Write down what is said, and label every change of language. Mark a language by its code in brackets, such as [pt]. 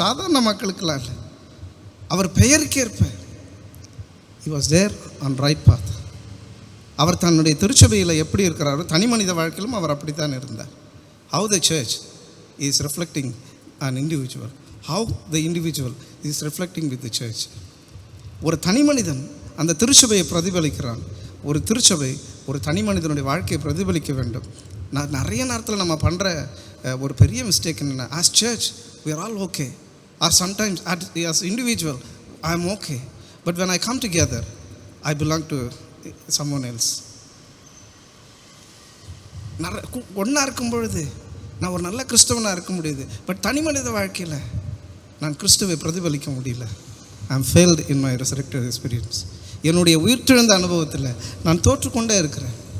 [ta] சாதாரண மக்களுக்கெல்லாம் இல்லை, அவர் பெயருக்கேற்ப [en] he was there on right path. [ta] அவர் தன்னுடைய திருச்சபையில் எப்படி இருக்கிறாரோ தனி மனித வாழ்க்கையிலும் அவர் அப்படித்தான் இருந்தார். [en] How the church is reflecting an individual, how the individual is reflecting with the church. [ta] ஒரு தனி மனிதன் அந்த திருச்சபையை பிரதிபலிக்கிறான். ஒரு திருச்சபை ஒரு தனி மனிதனுடைய வாழ்க்கையை பிரதிபலிக்க வேண்டும். நிறைய நேரத்தில் நம்ம பண்ணுற ஒரு பெரிய மிஸ்டேக் என்னென்னா, [en] as church we are all okay, or sometimes as individual I am okay, but when I come together I belong to someone else. [ta] ஒன்றா இருக்கும் பொழுது நான் ஒரு நல்ல கிறிஸ்தவனாக இருக்க முடியுது, பட் தனி மனித வாழ்க்கையில் நான் கிறிஸ்துவை பிரதிபலிக்க முடியல. [en] I am failed in my resurrected experience. [ta] என்னுடைய உயிர்த்தெழுந்த அனுபவத்தில் நான் தோற்றுக்கொண்டே இருக்கிறேன்.